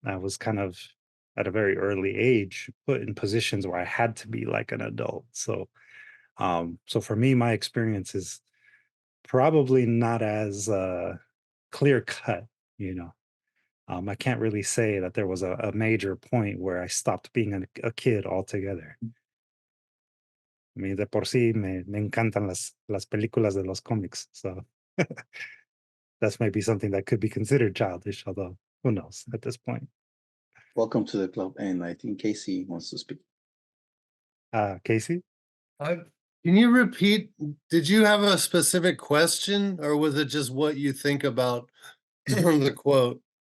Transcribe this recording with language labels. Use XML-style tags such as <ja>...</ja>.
<en>I was kind of at a very early age put in positions where I had to be like an adult. So for me, my experience is probably not as clear cut, you know. I can't really say that there was a major point where I stopped being a kid altogether.</en> <es>I mean, de por sí me encantan las películas de los cómics.</es> <en>So that's maybe something that could be considered childish, although who knows at this point. Welcome to the club. And I think Casey wants to speak. Casey? I, can you repeat? Did you have a specific question, or was it just what you think about the quote?</en>